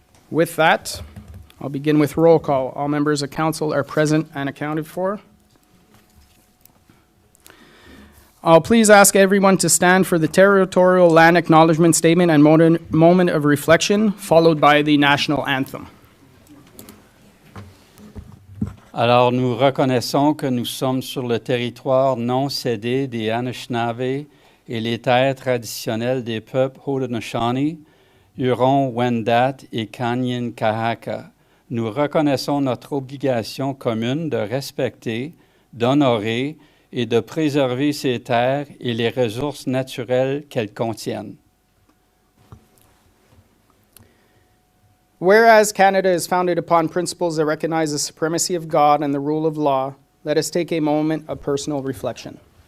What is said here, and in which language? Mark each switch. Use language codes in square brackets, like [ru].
[en] With that, I'll begin with roll call. All members of council are present and accounted for. I'll please ask everyone to stand for the territorial land acknowledgement statement and moment of reflection, followed by the national anthem. [fr] Alors, nous reconnaissons que nous sommes sur le territoire non cédé des Anishinaabe et les terres traditionnelles des peuples Haudenosaunee, Huron, Wendat et Kanien'kehá:ka. Nous reconnaissons notre obligation commune de respecter, d'honorer et de préserver ces terres et les ressources naturelles qu'elles contiennent. [en] Whereas Canada is founded upon principles that recognize the supremacy of God and the rule of law, let us take a moment of personal reflection.